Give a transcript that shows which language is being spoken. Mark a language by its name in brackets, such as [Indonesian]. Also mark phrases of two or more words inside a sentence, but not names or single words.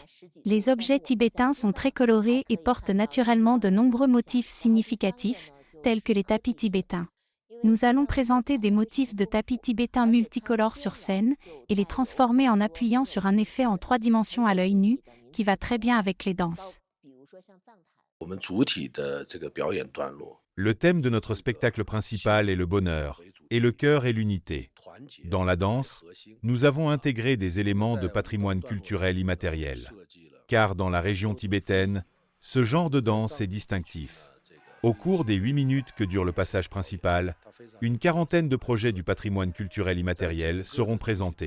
[French] Les objets tibétains sont très colorés et portent naturellement de nombreux motifs significatifs, tels que les tapis tibétains. Nous allons présenter des motifs de tapis tibétains multicolores sur scène et les transformer en appuyant sur un effet en 3 dimensions à l'œil nu, qui va très bien avec les danses. [Chinese] 我们主体的这个表演段落， [French] Le thème de notre spectacle principal est le bonheur, et le cœur est l'unité. Dans la danse, nous avons intégré des éléments de patrimoine culturel immatériel, car dans la région tibétaine, ce genre de danse est distinctif. Au cours des 8 minutes que dure le passage principal, une quarantaine de projets du patrimoine culturel immatériel seront présentés.